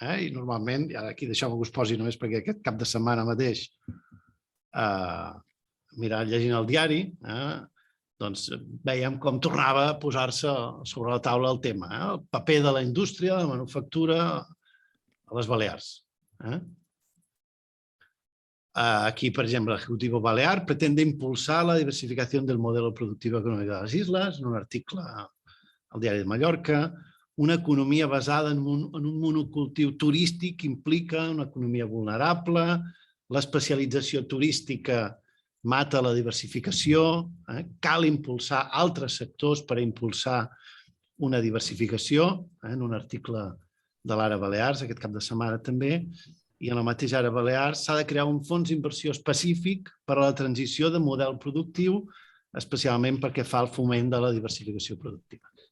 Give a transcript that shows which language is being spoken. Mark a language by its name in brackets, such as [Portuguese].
[Catalan] I normalment, i ara aquí deixeu-me que us posi només perquè aquest cap de setmana mateix, llegint el diari, doncs veiem com tornava a posar-se sobre la taula el tema, el paper de la indústria, de la manufactura a les Balears. [Spanish] Aquí, por ejemplo, el Ejecutivo Balear pretende impulsar la diversificación del modelo productivo económico de las islas, [Catalan] en un article al Diari de Mallorca. Una economia basada en un monocultiu turístic implica una economia vulnerable, l'especialització turística mata la diversificació, cal impulsar altres sectors per impulsar una diversificació, en un article de l'Ara Balears, aquest cap de setmana també, i en la mateixa Ara Balears s'ha de crear un fons d'inversió específic per a la transició de model productiu, especialment perquè fa el foment de la diversificació productiva.